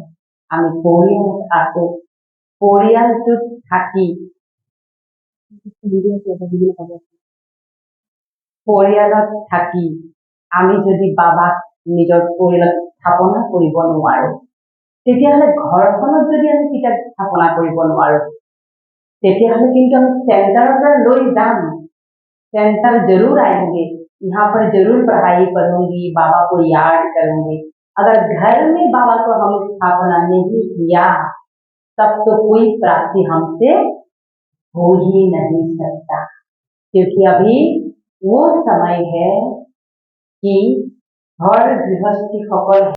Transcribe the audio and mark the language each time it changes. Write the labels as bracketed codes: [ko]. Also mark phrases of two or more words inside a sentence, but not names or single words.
[as] আমি পৰিয়ালত আছো, পৰিয়ালটোত থাকি পৰিয়ালত থাকি আমি যদি বাবাক নিজৰ পৰিয়ালত স্থাপনা কৰিব নোৱাৰো, তেতিয়াহ'লে ঘৰখনত যদি আমি পিতাক স্থাপনা কৰিব নোৱাৰো, [hi] तेतियाहले किंतु हम सेंटर पर [as] লৈ যাম, [hi] सेंटर जरूर आएंगे, यहाँ पर जरूर पढ़ाई करूंगी, बाबा को याद करूंगी। अगर घर में बाबा को हम स्थापना नहीं किया, तब तो कोई प्राप्ति हमसे हो ही नहीं सकता, क्योंकि अभी वो समय है कि घर गृहस्थी सकल